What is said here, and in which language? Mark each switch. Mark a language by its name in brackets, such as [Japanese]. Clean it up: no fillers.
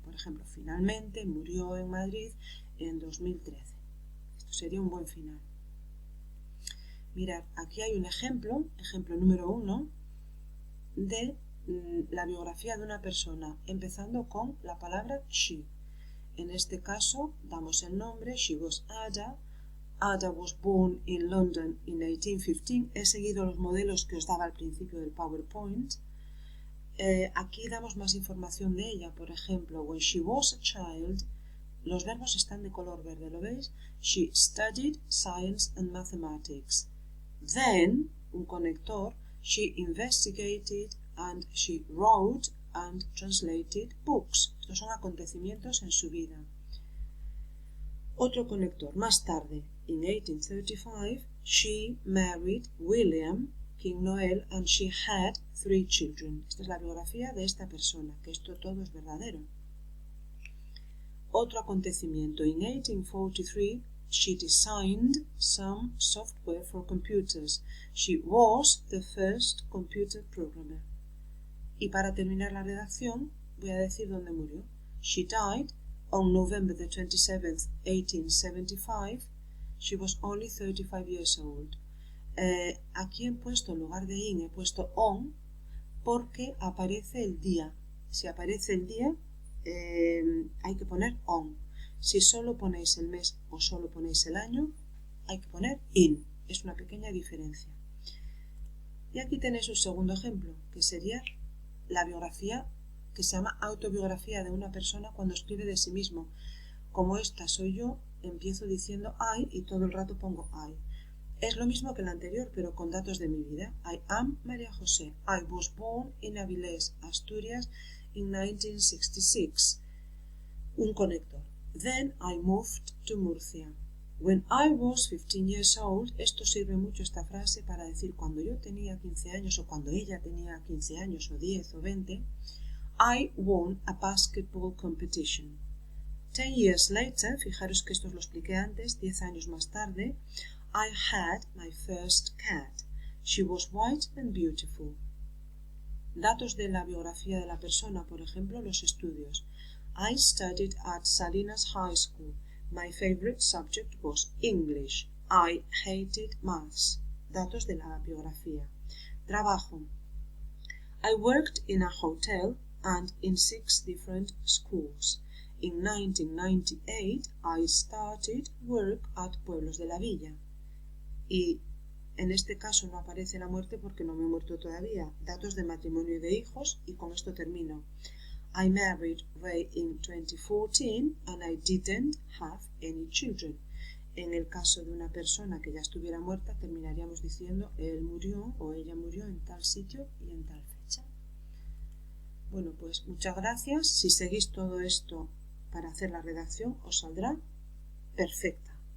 [Spanish] Por ejemplo, finalmente murió en Madrid en 2013. Esto sería un buen final. Mirad, aquí hay un ejemplo número 1, de la biografía de una persona, empezando con la palabra she. En este caso, damos el nombre, [English] she was Ada. Ada was born in London in 1815. [Spanish] He seguido los modelos que os daba al principio del PowerPoint. Aquí damos más información de ella. Por ejemplo, [English] when she was a child, [Spanish] los verbos están de color verde, ¿lo veis? [English] She studied science and mathematics. Then, [Spanish] un conector, [English] she investigated and she wrote and translated books. [Spanish] Estos son acontecimientos en su vida. Otro conector, más tarde, [English] in 1835, she married William King Noel and she had 3 children. [Spanish] Esta es la biografía de esta persona, que esto todo es verdadero. Otro acontecimiento, [English] in 1843, she designed some software for computers. She was the first computer programmer. [Spanish] Y para terminar la redacción, voy a decir dónde murió. [English] She died on November the 27th, 1875. She was only 35 years old. [Spanish] Aquí he puesto, en lugar de in, he puesto on, porque aparece el día. Si aparece el día, hay que poner on. Si solo ponéis el mes o solo ponéis el año, hay que poner in. Es una pequeña diferencia. Y aquí tenéis un segundo ejemplo, que sería la biografía, que se llama autobiografía de una persona cuando escribe de sí mismo. Como esta soy yo, empiezo diciendo I y todo el rato pongo I. Es lo mismo que el anterior, pero con datos de mi vida. [English] I am María José. I was born in Avilés, Asturias, in 1966. [Spanish] Un conector. [English] Then I moved to Murcia. When I was 15 years old, [Spanish] esto sirve mucho esta frase para decir cuando yo tenía 15 años o cuando ella tenía 15 años o 10 o 20, [English] I won a basketball competition. 10 years later, [Spanish] fijaros que esto os lo expliqué antes, 10 años más tarde, [English] I had my first cat. She was white and beautiful. [Spanish] Datos de la biografía de la persona, por ejemplo, los estudios. [English] I studied at Salinas High School. My favorite subject was English. I hated maths. [Spanish] Datos de la biografía. Trabajo. [English] I worked in a hotel and in 6 different schools. In 1998, I started work at Pueblos de la Villa. [Spanish] Y en este caso no aparece la muerte porque no me he muerto todavía. Datos de matrimonio y de hijos, y con esto termino. [English] I married Ray in 2014 and I didn't have any children. [Spanish] En el caso de una persona que ya estuviera muerta, terminaríamos diciendo él murió o ella murió en tal sitio y en tal fecha. Bueno, pues muchas gracias. Si seguís todo esto para hacer la redacción, os saldrá perfecta.